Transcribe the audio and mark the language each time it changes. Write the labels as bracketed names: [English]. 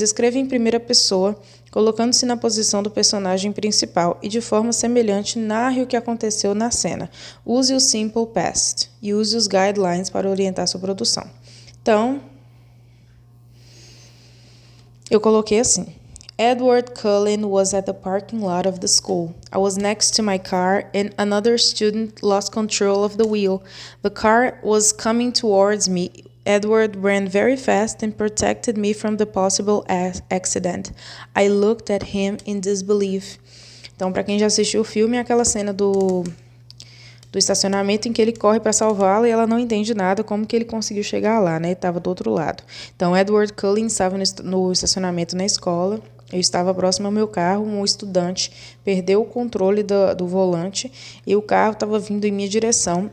[Portuguese] Escreva em primeira pessoa, colocando-se na posição do personagem principal e, de forma semelhante, narre o que aconteceu na cena. Use o simple past e use os guidelines para orientar sua produção. Então, eu coloquei assim. [English] Edward Cullen was at the parking lot of the school. I was next to my car and another student lost control of the wheel. The car was coming towards me. Edward ran very fast and protected me from the possible accident. I looked at him in disbelief. [Portuguese] Então, para quem já assistiu o filme, é aquela cena do estacionamento em que ele corre para salvá-la e ela não entende nada como que ele conseguiu chegar lá, né? Estava do outro lado. Então, Edward Cullen estava no estacionamento na escola. Eu estava próximo ao meu carro, um estudante perdeu o controle do volante e o carro estava vindo em minha direção.